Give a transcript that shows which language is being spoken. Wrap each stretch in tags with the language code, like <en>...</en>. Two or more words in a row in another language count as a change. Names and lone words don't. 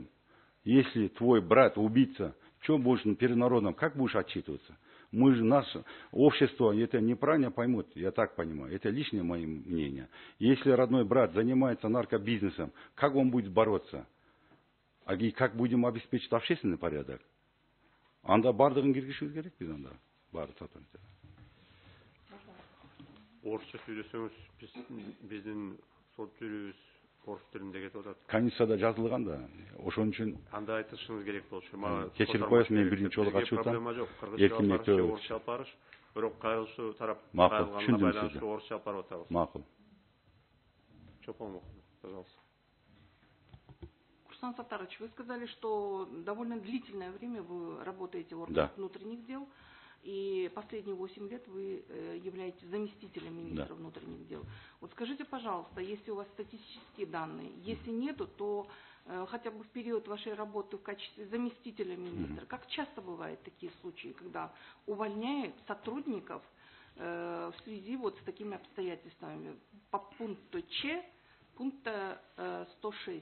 <ru>Если твой брат убийца, что будешь перед народом, как будешь отчитываться? Мы же, наше общество, это неправильно поймут, я так понимаю. Это личное мое мнение. Если родной брат занимается наркобизнесом, как он будет бороться? И как будем обеспечить общественный порядок?</ru> <ky>Анда бардығын киргизишибиз керек биз анда. Баары сотрудниктер. Орысша сөйлесеңіз, биздин сот жүрүүбүз орыс тилинде кетип атат. Комиссияда жазылган да. Ошон үчүн Анда айтышыңыз керек болчу. кечирип коесуз, мен биринчи жолу катышып атам. Проблема жок. Кыргызча орысча алып барыш. Бирок кайрылышы тарап кайрылганына байланыштуу орысча алып барып атабыз. Макул.</ky> <ru>Чопон, пожалуйста. Курсан Саттарович, вы сказали, что довольно длительное время вы работаете в органах внутренних дел, и последние 8 лет вы являетесь заместителем министра внутренних дел. Вот скажите, пожалуйста, если у вас статистические данные, если нету, то хотя бы в период вашей работы в качестве заместителя министра, как часто бывают такие случаи, когда увольняют сотрудников в связи вот с такими обстоятельствами по пункту Ч, пункта 106?</ru>